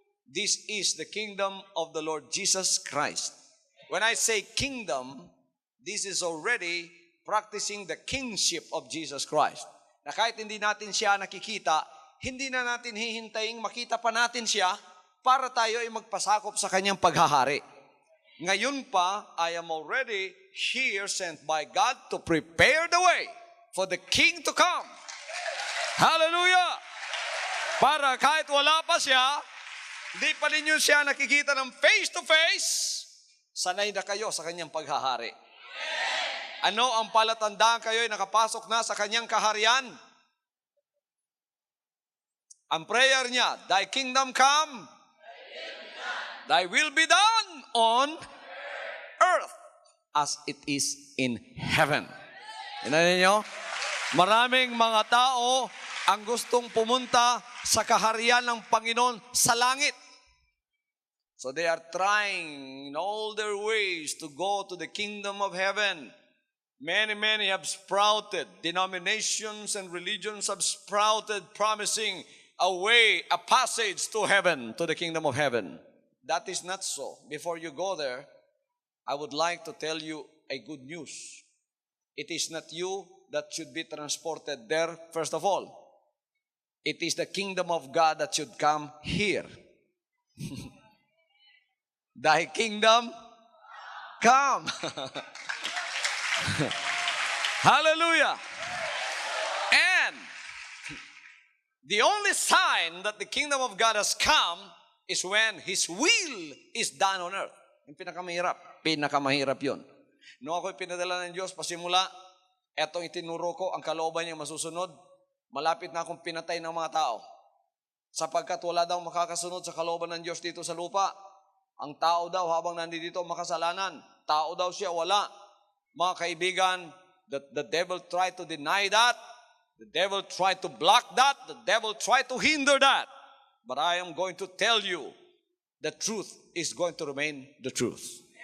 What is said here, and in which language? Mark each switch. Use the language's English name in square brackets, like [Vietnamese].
[English] This is the kingdom of the Lord Jesus Christ. When I say kingdom, this is already practicing the kingship of Jesus Christ. [Filipino] Na kahit hindi natin siya nakikita, hindi na natin hihintayin makita pa natin siya para tayo ay magpasakop sa kanyang paghahari. Ngayon pa, [English] I am already here sent by God to prepare the way for the King to come. Hallelujah! [Filipino] Para kahit wala pa siya, hindi pa ninyo siya nakikita ng face to face, sanay na kayo sa kanyang paghahari. Ano ang palatandaan kayo ay nakapasok na sa kanyang kaharian? Ang prayer niya, [English] Thy kingdom come, Thy will be done on earth as it is in heaven. [Filipino] Tingnan ninyo, maraming mga tao ang gustong pumunta sa kaharian ng Panginoon sa langit. [English] So they are trying in all their ways to go to the kingdom of heaven. Many have sprouted. Denominations and religions have sprouted, promising a way, a passage to heaven, to the kingdom of heaven. That is not so. Before you go there, I would like to tell you a good news. It is not you that should be transported there, first of all. It is the kingdom of God that should come here. Thy kingdom come. Hallelujah. And the only sign that the kingdom of God has come is when His will is done on earth. [Filipino] Yung pinakamahirap yun. Noong ako'y pinadala ng Diyos, pasimula, etong itinuro ko, ang kalooban niyang masusunod, malapit na akong pinatay ng mga tao. Sapagkat wala daw makakasunod sa kalooban ng Diyos dito sa lupa. Ang tao daw habang nandito makasalanan. Tao daw siya, wala. Mga kaibigan, [English] the devil tried to deny that. The devil tried to block that. The devil tried to hinder that. But I am going to tell you, the truth is going to remain the truth.